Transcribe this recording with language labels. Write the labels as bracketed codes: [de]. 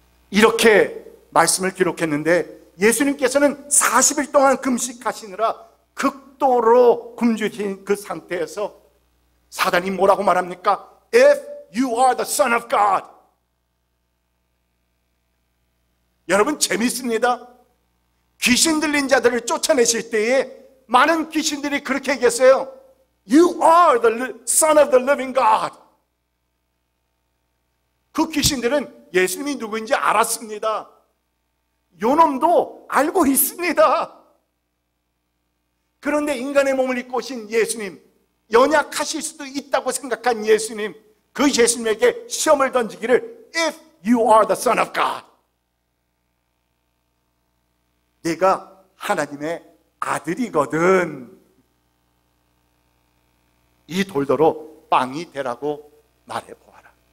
[ko] 이렇게 말씀을 기록했는데 예수님께서는 40일 동안 금식하시느라 극도로 굶주린 그 상태에서 사단이 뭐라고 말합니까? [en] If you are the Son of God. [ko] 여러분, 재밌습니다. 귀신 들린 자들을 쫓아내실 때에 많은 귀신들이 그렇게 얘기했어요. [en] You are the Son of the living God. [ko] 그 귀신들은 예수님이 누구인지 알았습니다. 요놈도 알고 있습니다. 그런데 인간의 몸을 입고 오신 예수님, 연약하실 수도 있다고 생각한 예수님, 그 예수님에게 시험을 던지기를 [en] If you are the Son of God, [ko] 네가 하나님의 아들이거든 이 돌더러 빵이 되라고 말해보아라.